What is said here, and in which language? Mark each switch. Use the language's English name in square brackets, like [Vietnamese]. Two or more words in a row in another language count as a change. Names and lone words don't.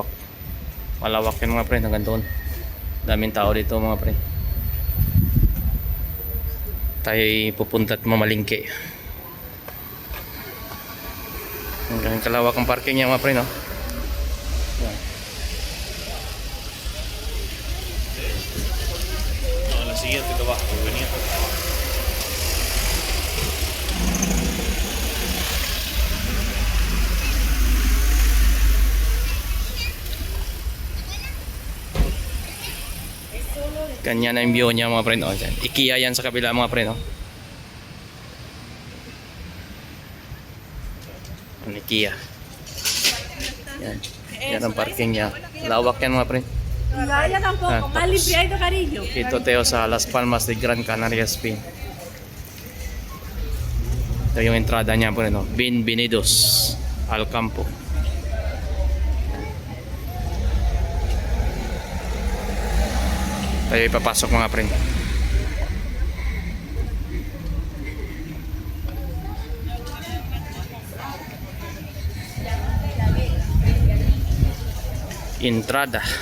[Filipino] Malawak yan mga friend, hanggang doon. Daming tao dito mga friend. Tayo pupunta at mamalingki. Hanggang kalawak ang parking niya mga friend, oh. Yan. [Spanish] La siguiente que va, venía. [Filipino] Kanya na yung view niya mga friend, oh. IKEA yan sa kabila mga friend, oh. Ang IKEA. Yan. Yan ang parking niya. Lawak yan mga friend. [Spanish] Gaya tampoco, más limpiadito, cariño. [Filipino] Dito tayo sa Las Palmas de Gran Canaria, Spain. Ito yung entrada niya po rin, no? [Spanish] Bienvenidos al campo. [Filipino] Tayo ipapasok mga friend. Entrada.